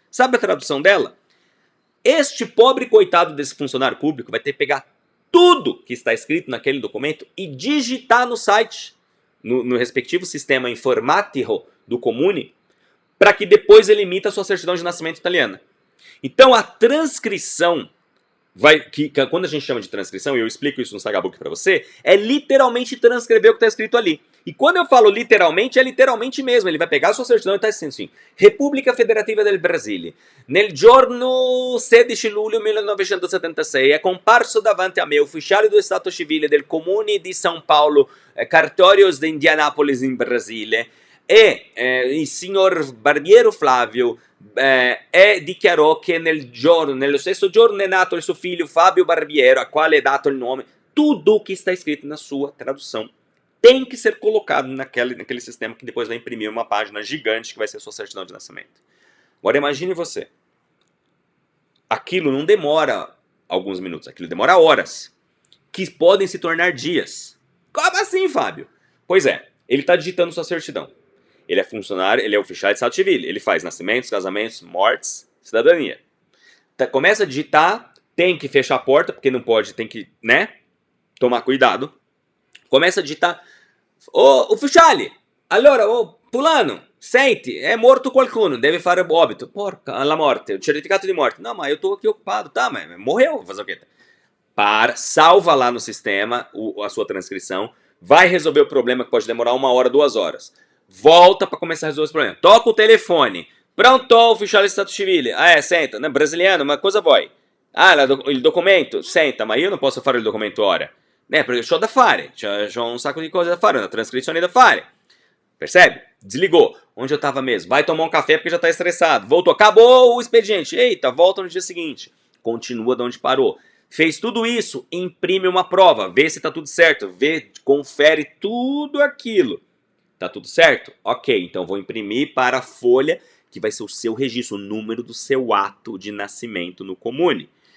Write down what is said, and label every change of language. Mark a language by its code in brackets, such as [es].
[pt] Sabe a tradução dela? Este pobre coitado desse funcionário público vai ter que pegar tudo que está escrito naquele documento e digitar no site, no respectivo sistema informático do Comune, para que depois ele emita a sua certidão de nascimento italiana. Então a transcrição, quando a gente chama de transcrição, e eu explico isso no Sagabook para você, é literalmente transcrever o que está escrito ali. E quando eu falo literalmente, é literalmente mesmo. Ele vai pegar a sua certidão e está escrito assim: Repubblica Federativa del Brasile. [it] Nel giorno 16 luglio 1976 è comparso davanti a me ufficiale do Stato Civile del Comune di São Paulo, Cartórios de Indianápolis, in Brasile, e il signor Barbiero Flavio dichiarò che nello stesso giorno è nato il suo figlio Fábio Barbiero, a quale è dato il nome. [pt] Tudo o que está escrito na sua tradução tem que ser colocado naquele sistema que depois vai imprimir uma página gigante que vai ser a sua certidão de nascimento. Agora imagine você. Aquilo não demora alguns minutos, aquilo demora horas, que podem se tornar dias. Como assim, Fábio? Pois é, ele está digitando sua certidão. Ele é funcionário, ele é oficial de Stato Civile. Ele faz nascimentos, casamentos, mortes, cidadania. Começa a digitar, tem que fechar a porta, porque não pode, tem que, tomar cuidado. Começa a digitar. [it] Ô, ufficiale, allora, fulano, senti, è morto qualcuno, deve fare óbito. Porca, la morte, o certificato de morte. [pt] Não, mas eu tô aqui ocupado, tá, mas morreu, vou fazer o quê? Salva lá no sistema a sua transcrição, vai resolver o problema que pode demorar 1 hora, 2 horas. Volta para começar a resolver esse problema. Toca o telefone. [it] Pronto, ufficiale di Stato Civile. Senta, brasiliano, ma cosa vuoi? Il documento? Senta, ma io non posso fare il documento ora. Perché c'ho da fare, c'ho un sacco di cose da fare, una trascrizione da fare. [pt] Percebe? Desligou. Onde eu estava mesmo? Vai tomar um café porque já está estressado. Voltou, acabou o expediente. Eita, volta no dia seguinte. Continua de onde parou. Fez tudo isso, imprime uma prova, vê se está tudo certo, vê, confere tudo aquilo. Tá tudo certo? Ok, então vou imprimir para a folha, que vai ser o seu registro, o número do seu ato de nascimento no Comune.